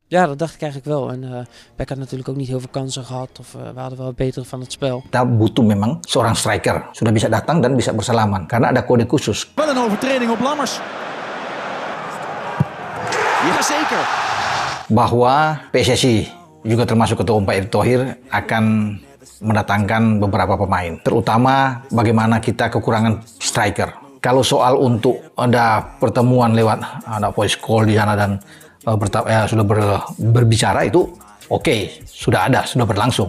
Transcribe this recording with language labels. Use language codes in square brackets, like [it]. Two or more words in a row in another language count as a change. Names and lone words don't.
[nl] Ja, dat dacht ik eigenlijk wel. En Beck had natuurlijk ook niet heel veel kansen gehad. Of we hadden wel het betere van het spel. [id] Kita butuh memang seorang striker. Sudah bisa datang dan bisa bersalaman. Karena ada kode khusus. [nl] Wel een overtreding op Lammers. Jazeker. [id] Bahwa PSSI juga termasuk Ketua Umum Pak Erick Thohir akan mendatangkan beberapa pemain. Terutama bagaimana kita kekurangan striker. Kalau soal untuk ada pertemuan lewat ada [en] voice call [id] di sana dan sudah berbicara itu oke, sudah ada, sudah berlangsung.